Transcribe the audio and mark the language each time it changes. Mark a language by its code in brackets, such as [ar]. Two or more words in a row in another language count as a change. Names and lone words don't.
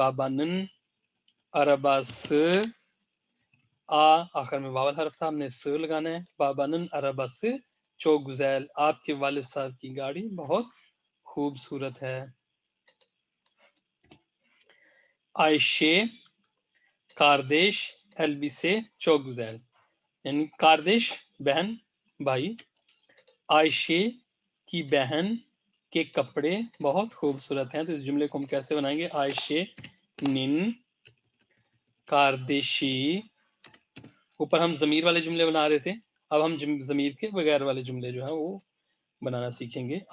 [tr] Babanın arabası, [ur] آ آخر میں واول حرف تھا ہم نے س لگانا ہے۔ [tr] Babanın arabası çok güzel, [ur] آپ کے والد صاحب کی گاڑی بہت خوبصورت ہے۔ [tr] Ayşe kardeş elbise çok güzel، [ur] یعنی کاردیش بہن بھائی، عائشے کی بہن کے کپڑے بہت خوبصورت ہیں، تو اس جملے کو ہم کیسے بنائیں گے؟ [tr] Ayşe'nin kardeşi, [ur] اوپر ہم ضمیر والے جملے بنا رہے تھے، اب ہم ضمیر کے بغیر والے جملے جو ہے وہ بنانا سیکھیں گے۔